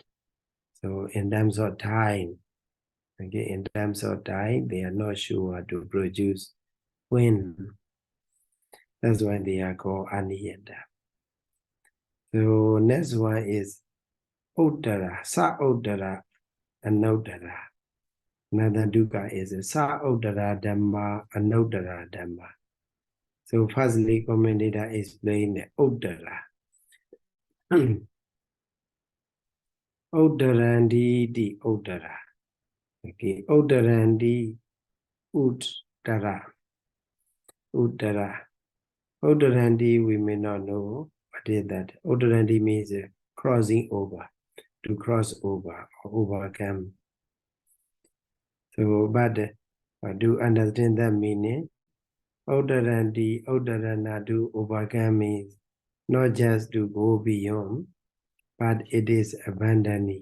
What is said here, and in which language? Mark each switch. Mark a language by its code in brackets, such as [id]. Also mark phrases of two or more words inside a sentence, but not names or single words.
[en] So in terms of time, okay, in terms of time, they are not sure to produce when. That's why they are called aniyata. So next one is Uttara, [pi] Sa Uttara, Anuttara. [en] Another dukkha is [pi] Sa Uttara Dhamma, Anuttara Dhamma. [en] So firstly, commentator explained the Uttara. [pi] Uttarandi di Uttara. Okay, Uttarandi Uttara. Uttara. Uttarandi, [en] we may not know what is that. Uttarandi means crossing over, to cross over or overcome. So, but to understand that meaning, [pi] Uttarandi, Uttarana, [en] to overcome means not just to go beyond, but it is abandoning.